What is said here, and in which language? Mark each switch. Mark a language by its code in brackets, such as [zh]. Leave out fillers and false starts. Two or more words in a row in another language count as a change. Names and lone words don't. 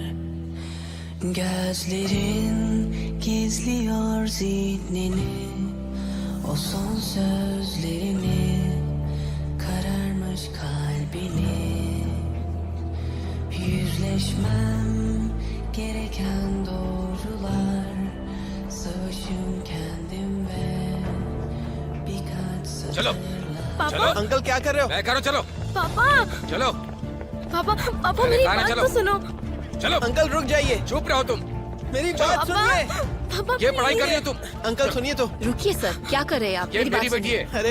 [tr] Gözlerin gizliyor zihnini, o son sözlerini, kararmış kalbini. Yüzleşmem gereken doğrular, savaşım kendim ve birkaç [hi] चलो पापा चलो अंकल क्या कर रहे हो? मैं करो चलो पापा चलो पापा पापा अरे मेरी खाना बात चलो। तो सुनो। चलो अंकल रुक जाइए, चुप रहो तुम। मेरी बात पापा सुनिए। पापा ये पढ़ाई कर रही please। हो तुम। अंकल सुनिए तो। रुकिए सर, क्या कर रहे हैं आप? ये मेरी बात मेरी बेटी सुनिए। है। अरे